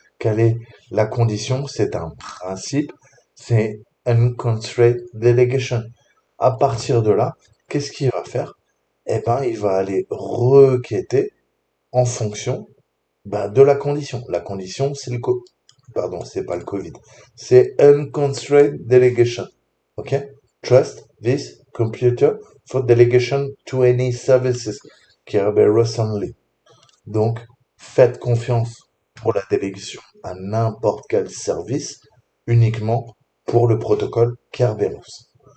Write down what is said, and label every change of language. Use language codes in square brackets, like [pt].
[fr] Quelle est la condition? C'est un principe, c'est unconstrained delegation. À partir de là, qu'est-ce qu'il va faire? Eh ben, il va aller requêter en fonction de la condition. La condition, c'est pardon, c'est pas le Covid. C'est unconstrained delegation. OK? [en] Trust this computer for delegation to any services. Kerberos only. [fr] Donc, faites confiance pour la délégation à n'importe quel service uniquement pour le protocole Kerberos.